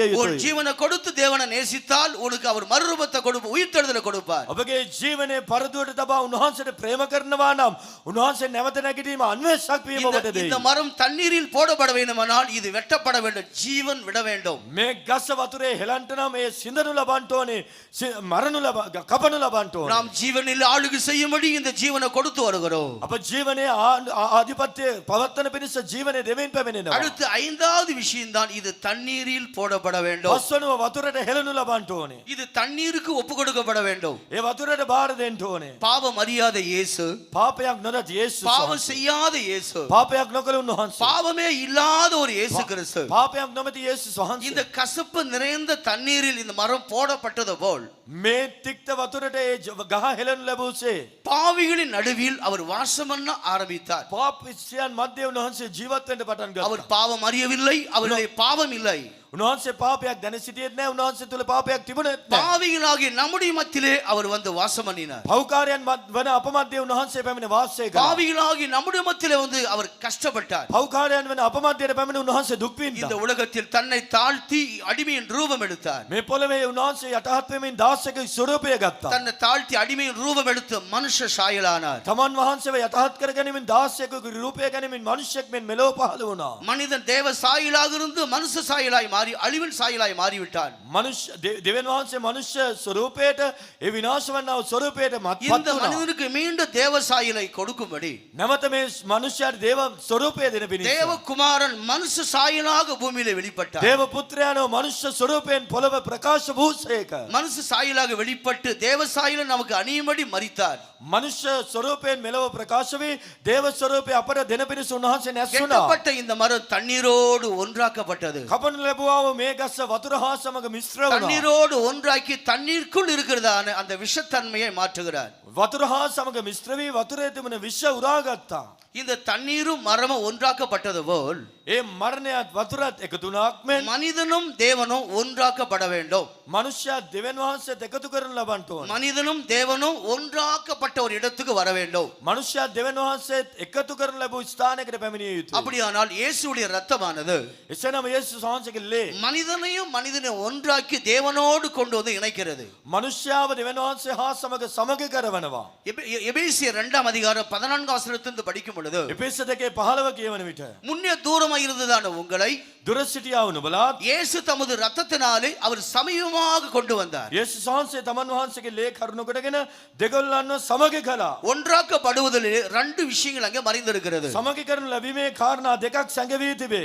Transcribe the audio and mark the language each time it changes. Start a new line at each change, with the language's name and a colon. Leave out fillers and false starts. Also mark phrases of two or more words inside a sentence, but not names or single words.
Tamil: உன்
Sinhala: යුතුයි.
Tamil: ஜீவனை கொடுத்து தேவனை நேசித்தால் உனக்கு அவர் மறுரூபத்தை கொடுப்பார், உயிர்த்தெழுதலை கொடுப்பார்.
Sinhala: ඔබගේ ජීවනයේ පරදුවට තබා උන්වහන්සේට ප්‍රේම කරනවා නම් උන්වහන්සේ නැවත නැගිටීම අන්වේෂක් වීම ඔබට දෙයි.
Tamil: இந்த மரம் தண்ணீரில் போடப்பட வேண்டுமானால் இது வெட்டப்பட வேண்டும், ஜீவன் விட வேண்டும்.
Sinhala: මේ ගස වතුරේ හෙලන්ට නම් ඒ සිඳනු ලබන්න ඕනේ, කපනු ලබන්න ඕනේ.
Tamil: நாம் ஜீவனில் ஆளுகை செய்யும்படி இந்த ஜீவனை கொடுத்து வருகிறோம்.
Sinhala: අප ජීවනයේ ආධිපත්‍ය පවත්වන පිණිස ජීවනයේ දෙමින් පැමිණෙනවා.
Tamil: அடுத்து 5வது விஷயம் தான் இது தண்ணீரில் போடப்பட வேண்டும்.
Sinhala: පස්වනුව වතුරට හෙලනු ලබන්න ඕනේ.
Tamil: இது தண்ணீருக்கு ஒப்பு கொடுக்கப்பட வேண்டும்.
Sinhala: ඒ වතුරට බාර දෙන්න ඕනේ.
Tamil: பாவம் அறியாத இயேசு,
Sinhala: පාපයක් නොදත් යේසුස්
Tamil: பாவம்
Sinhala: වහන්සේ.
Tamil: செய்யாத இயேசு,
Sinhala: පාපයක් නොකළ උන්වහන්සේ.
Tamil: பாவமே இல்லாத ஒரு இயேசு கிறிஸ்து.
Sinhala: පාපයක් නොමැති යේසුස් වහන්සේ.
Tamil: இந்த கசப்பு நிறைந்த தண்ணீரில் இந்த மரம் போடப்பட்டது போல்
Sinhala: මේ තික්ත වතුරට ඒ ගහ හෙලනු ලැබුසේ
Tamil: பாவிகளின் நடுவில் அவர் வாசம் பண்ண ஆரம்பித்தார்.
Sinhala: පාපිච්චයන් මැද්දේ උන්වහන්සේ ජීවත් වෙන්න පටන්
Tamil: அவர்
Sinhala: ගත්තා.
Tamil: பாவம் அறியவில்லை, அவருடைய பாவம் இல்லை.
Sinhala: උන්වහන්සේ පාපයක් දැන සිටියෙත් නැහැ. උන්වහන්සේ තුල පාපයක් තිබුණෙත් නැහැ.
Tamil: பாவிகளாகிய நம்முடைய மத்தியிலே அவர் வந்து வாசம் பண்ணினார்.
Sinhala: පව්කාරයන් වන අප මැදේ උන්වහන්සේ පැමිණ වාසය කළා.
Tamil: பாவிகளாகிய நம்முடைய மத்தியிலே வந்து அவர் கஷ்டப்பட்டார்.
Sinhala: පව්කාරයන් වන අප මැදේ පැමිණ උන්වහන්සේ දුක්
Tamil: இந்த
Sinhala: විඳා.
Tamil: உலகத்தில் தன்னை தாழ்த்தி அடிமையின் ரூபம் எடுத்தார்.
Sinhala: මේ පොළවේ උන්වහන්සේ යටහත් වෙමින් දාසක ස්වරූපය ගත්තා.
Tamil: தன்னை தாழ்த்தி அடிமையின் ரூபம் எடுத்து மனுஷ சாயலானார்.
Sinhala: තමන් වහන්සේව යටහත් කර ගැනීමෙන් දාසයෙකුගේ රූපය ගැනීමෙන් මිනිසෙක් මෙන් මෙලොව පහළ වුණා.
Tamil: மனிதன் தேவ சாயலாக இருந்து மனுஷ சாயலாய் மாறி அழிவின் சாயலாய் மாறிவிட்டான்.
Sinhala: මනුෂ්‍ය දෙවියන් වහන්සේ මනුෂ්‍ය ස්වරූපයට ඒ විනාශ වන්නා වූ ස්වරූපයට මත්පත්
Tamil: இந்த
Sinhala: වුණා.
Tamil: மனிதனுக்கு மீண்டும் தேவ சாயலை கொடுக்கும்படி
Sinhala: නැවත මේ මනුෂ්‍යයාට දේව ස්වරූපය දෙන පිණිස
Tamil: தேவகுமாரன் மனுஷ சாயலாக பூமியிலே வெளிப்பட்டார்.
Sinhala: දේව පුත්‍රයාණෝ මනුෂ්‍ය ස්වරූපයෙන් පොළව ප්‍රකාශ වූසේක.
Tamil: மனுஷ சாயலாக வெளிப்பட்டு தேவ சாயலை நமக்கு அணியும்படி மரித்தார்.
Sinhala: මනුෂ්‍ය ස්වරූපයෙන් මෙලොව ප්‍රකාශ වී දේව ස්වරූපය අපට දෙන පිණිස උන්වහන්සේ නැස්සුණා.
Tamil: வெட்டப்பட்ட இந்த மரம் தண்ணீரோடு ஒன்றாக்கப்பட்டது.
Sinhala: කපනු ලැබුවා වූ මේ ගස්ස වතුර හා සමග මිශ්‍ර වුණා.
Tamil: தண்ணீரோடு ஒன்றாக்கி தண்ணீருக்குள் இருக்கிறதான அந்த விஷத்தன்மையை மாற்றுகிறார்.
Sinhala: වතුර හා සමග මිශ්‍ර වී වතුරේ තිබෙන විෂ උරාගත්තා.
Tamil: இந்த தண்ணீரும் மரமும் ஒன்றாக்கப்பட்டது போல்
Sinhala: ඒ මරණයත් වතුරත් එකතු වුණාක් මෙන්
Tamil: மனிதனும் தேவனும் ஒன்றாக்கப்பட வேண்டும்.
Sinhala: මනුෂ්‍යයා දෙවියන් වහන්සේත් එකතු කරන ලබන්න ඕන.
Tamil: மனிதனும் தேவனும் ஒன்றாக்கப்பட்ட ஒரு இடத்துக்கு வர வேண்டும்.
Sinhala: මනුෂ්‍යයා දෙවියන් වහන්සේත් එකතු කරන ලැබූ ස්ථානයකට පැමිණිය යුතුයි.
Tamil: அப்படியானால் இயேசுடைய ரத்தமானது
Sinhala: එසේනම් යේසුස් වහන්සේගේ ලේ
Tamil: மனிதனையும் மனிதனையும் ஒன்றாக்கி தேவனோடு கொண்டு வந்து இணைக்கிறது.
Sinhala: මනුෂ්‍යයාව දෙවියන් වහන්සේ හා සමග සමග කරවනවා.
Tamil: எபேசியர் 2 அதிகாரம் 14 வசனத்திலிருந்து படிக்கும் பொழுது
Sinhala: එපෙස 2:15 කියවන විට
Tamil: முன்னே தூரமாக இருந்ததான உங்களை
Sinhala: දුර සිටියා වුණ බලත්
Tamil: இயேசு தமது ரத்தத்தினாலே அவர் சமீபமாக கொண்டு வந்தார்.
Sinhala: යේසුස් වහන්සේ තමන් වහන්සේගේ ලේ කරුණ කොටගෙන දෙගොල්ලන්ව සමග කළා.
Tamil: ஒன்றாக்கப்படுவதில் ரெண்டு விஷயங்கள் அங்கே மறைந்திருக்கிறது.
Sinhala: සමග කරන ලැබීමේ කාරණා දෙකක් සැඟවී තිබේ.